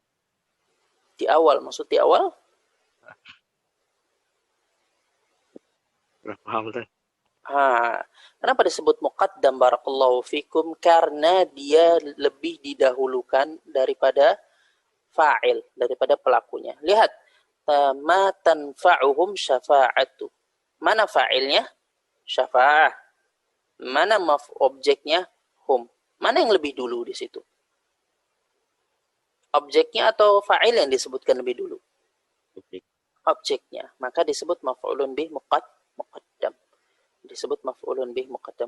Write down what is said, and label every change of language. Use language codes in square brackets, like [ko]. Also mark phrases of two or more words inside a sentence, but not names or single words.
[id] Di awal, maksud di awal? Paham kan? Kenapa disebut muqaddam [ar] بارك الله فيكم? [id] Karena dia lebih didahulukan daripada fa'il, daripada pelakunya. Lihat, [ar] ما تنفعهم شفاعة. [id] Mana fa'ilnya? Syafa'ah. Mana objeknya? Hum. Mana yang lebih dulu di situ? Objeknya atau fa'il yang disebutkan lebih dulu? Objeknya. Maka disebut [ar] مفعول به مقدم. [id] Disebut [ar] مفعول به مقدم.